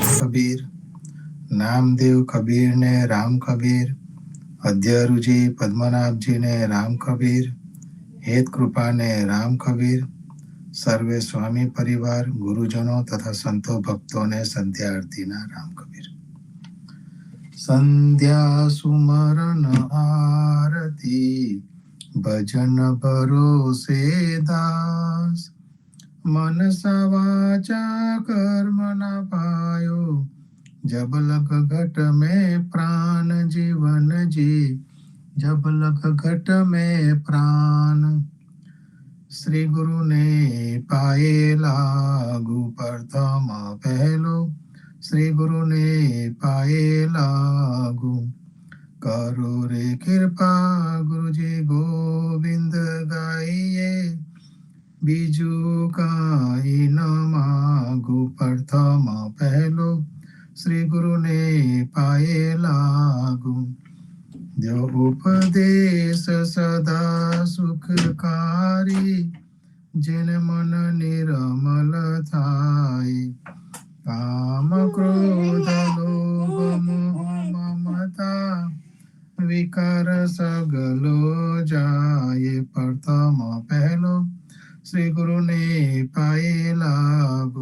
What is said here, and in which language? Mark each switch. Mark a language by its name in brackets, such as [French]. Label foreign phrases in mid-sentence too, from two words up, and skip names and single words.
[Gujarati] કબીર, નામદેવ કબીરને રામ કબીર, અધ્યરુજી પદ્મનાભજીને રામ કબીર, હેત કૃપાને રામ કબીર, સર્વે સ્વામી પરિવાર, ગુરુજનો તથા સંતો ભક્તોને સંધ્યા આરતીના રામ કબીર. સંધ્યા સુમરન આરતી ભજન ભરોસે દાસ, [Hindi] मनसा वाचा कर्म न पायो, जब लग घट में प्राण जीवन जी, जब लग घट में प्राण. [Gujarati] શ્રી ગુરુ ને પાયે લાગું પ્રથમ પહેલો, શ્રી ગુરુ ને પાયે લાગું. કરો રે કૃપા ગુરુ જી ગોવિંદ ગાઈએ, બીજું કાંઈ ન માગું પ્રથમ પહેલો, શ્રી ગુરુ ને પાયે લાગું. જો ઉપદેશ સદા સુખકારી, જિન મન નિર્મળ થાય, કામ ક્રોધ લોભ મોહ મમતા, વિકાર સઘળો જાય પ્રથમ પહેલો, શ્રી ગુરુ ને પાયે લાગું.